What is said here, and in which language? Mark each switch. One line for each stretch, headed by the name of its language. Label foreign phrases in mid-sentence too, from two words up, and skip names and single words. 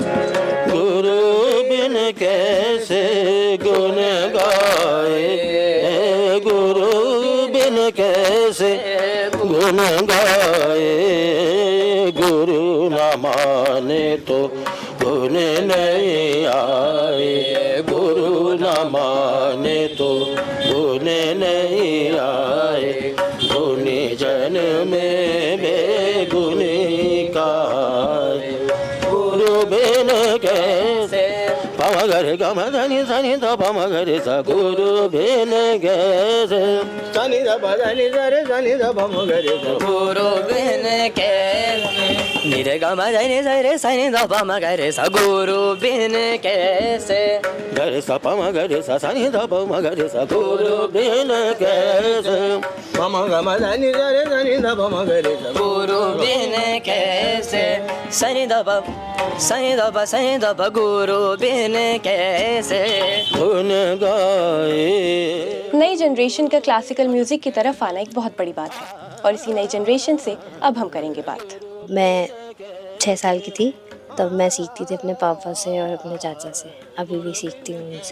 Hindi: गुरु बिन कैसे गुण गाए, गुरु गुण गाए, गुरु न माने तो गुण नहीं आए, गुरु न माने तो गुण नहीं आए, गुणी जन में बेगुनी कहाए, गुरु बिन कैसे पमगर गम धनि धनि ध पमगर स, गुरु बिन कैसे धनि ध धनि धरे धनि ध पमगर स, गुरु बिन कैसे निरे ग म धनि रे सनि ध प म ग रे स, गुरु बिन कैसे गर स पमगर स सनि ध पमगर स, गुरु बिन कैसे पम ग म धनि रे धनि ध पमगर स, गुरु बिन कैसे सनि ध प सनि ध प गुरु बिन कैसे गुण गाए। नई जनरेशन का
English: classical music
Hindi: की तरफ आना एक बहुत बड़ी बात है और इसी नई जनरेशन से अब हम करेंगे बात। मैं 6 साल की थी तब मैं सीखती थी अपने पापा से और अपने चाचा से, अभी भी सीखती हूँ उनसे।